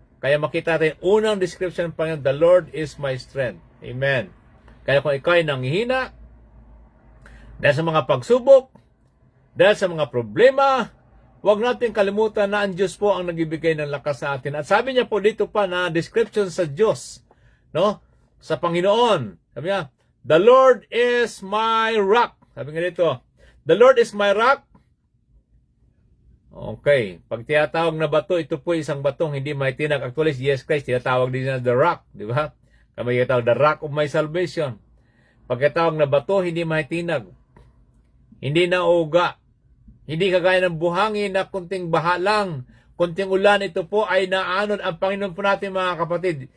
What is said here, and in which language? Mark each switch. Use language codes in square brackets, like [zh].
[tl] Kaya makita natin, unang description ng Panginoon, [en] the Lord is my strength. [tl] Amen? Kaya kung ikaw ay nanghihina, dahil sa mga pagsubok, dahil sa mga problema, huwag natin kalimutan na ang Diyos po ang nagbibigay ng lakas sa atin. At sabi niya po dito pa na description sa Diyos, no? Sa Panginoon. Sabi niya, [en] the Lord is my rock. [tl] Sabi nga dito, [en] the Lord is my rock. Okay. [tl] Pag tinatawag na bato, ito po isang batong hindi may tinag. Actually, si Jesus Christ, tinatawag din na the rock. Di ba? Kami tinatawag, [en] the rock of my salvation. [tl] Pag tinatawag na bato, hindi may tinag. Hindi na uga. Hindi kagaya ng buhangin na kunting baha lang, kunting ulan, ito po ay naanod ang Panginoon po natin mga kapatid.